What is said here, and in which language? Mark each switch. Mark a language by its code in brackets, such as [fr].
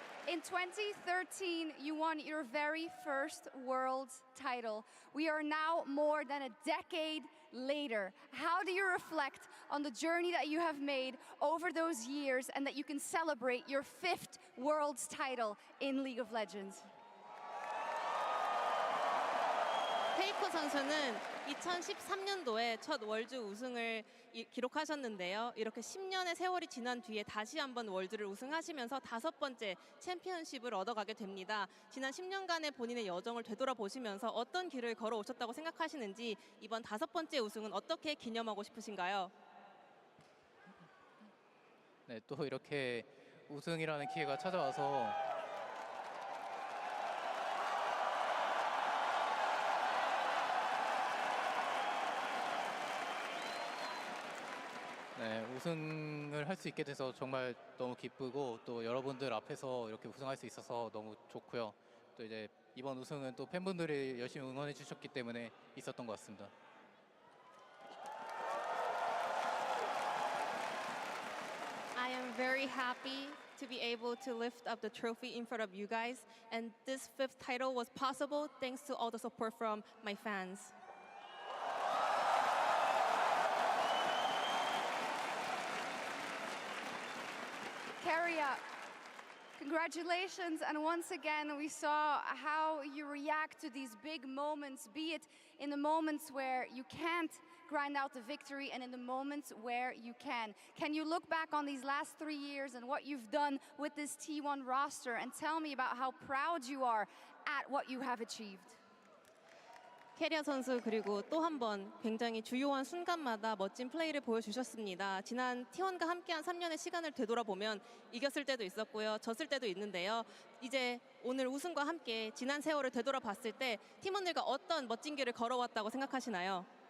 [en] In 2013, you won your very first world title. We are now more than a decade later. How do you reflect on the journey that you have made over those years and that you can celebrate your 5th world's title in League of Legends? [ko] 페이커 선수는 2013년도에 첫 월드 우승을 기록하셨는데요. 이렇게 10년의 세월이 지난 뒤에 다시 한번 월드를 우승하시면서 5번째 챔피언십을 얻어가게 됩니다. 지난 10년간의 본인의 여정을 되돌아보시면서 어떤 길을 걸어오셨다고 생각하시는지 이번 5번째 우승은 어떻게 기념하고 싶으신가요? 네, 또 이렇게 우승이라는 기회가 찾아와서 네, 우승을 할 수 있게 돼서 정말 너무 기쁘고 또 여러분들 앞에서 이렇게 우승할 수 있어서 너무 좋고요. 또 이제 이번 우승은 또 팬분들이 열심히 응원해 주셨기 때문에 있었던 것 같습니다. [en] I am very happy to be able to lift up the trophy in front of you guys, and this 5th title was possible thanks to all the support from my fans. Keria, congratulations, and once again we saw how you react to these big moments, be it in the moments where you can't grind out the victory and in the moments where you can. Can you look back on these last 3 years and what you've done with this T1 roster and tell me about how proud you are at what you have achieved? [ko] 캐리어 선수 그리고 또 한 번 굉장히 주요한 순간마다 멋진 플레이를 보여주셨습니다. 지난 T1과 함께한 3년의 시간을 되돌아보면 이겼을 때도 있었고요. 졌을 때도 있는데요. 이제 오늘 우승과 함께 지난 세월을 되돌아봤을 때 팀원들과 어떤 멋진 길을 걸어왔다고 생각하시나요?